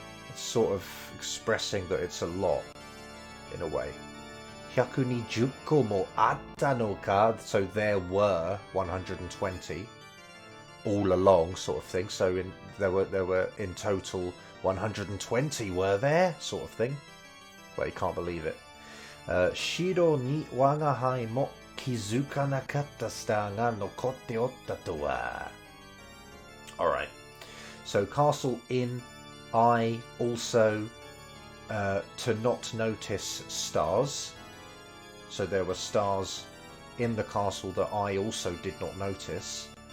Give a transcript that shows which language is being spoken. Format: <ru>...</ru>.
<en>It's sort of expressing that it's a lot, in a way.</en> <ja>120個もあったのか.</ja> <en>So there were 120 all along, sort of thing. So there were in total 120 were there, sort of thing. Well, you can't believe it.</en> <ja>城に我が輩も気づかなかったスターが残っておったとは.</ja> <en>Alright. So castle in, I also to not notice stars. So there were stars in the castle that I also did not notice.</en>